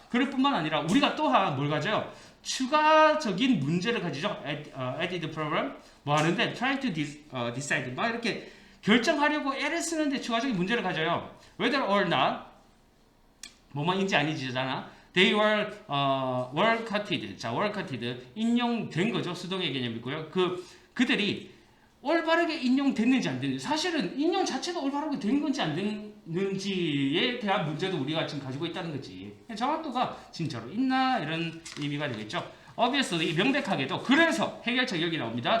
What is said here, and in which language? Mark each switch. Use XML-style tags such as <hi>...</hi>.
<ko>그럴 뿐만 아니라 우리가 또한 뭘 가져요? 추가적인 문제를 가지죠.</ko> <en>added problem</en> <ko>뭐 하는데</ko> <en>trying to decide</en> <ko>막 이렇게 결정하려고 애를 쓰는데 추가적인 문제를 가져요.</ko> <en>whether or not</en> <ko>뭐뭐인지 아니지잖아.</ko> <en>They were quoted.</en> <ko>자,</ko> <en>were quoted</en> <ko>인용된 거죠. 수동의 개념이고요. 그들이 올바르게 인용됐는지 안 됐는지 사실은 인용 자체가 올바르게 된 건지 안 됐는지에 대한 문제도 우리가 지금 가지고 있다는 거지. 정확도가 진짜로 있나 이런 의미가 되겠죠. obviously 명백하게도 그래서 해결책 여기 나옵니다.</ko>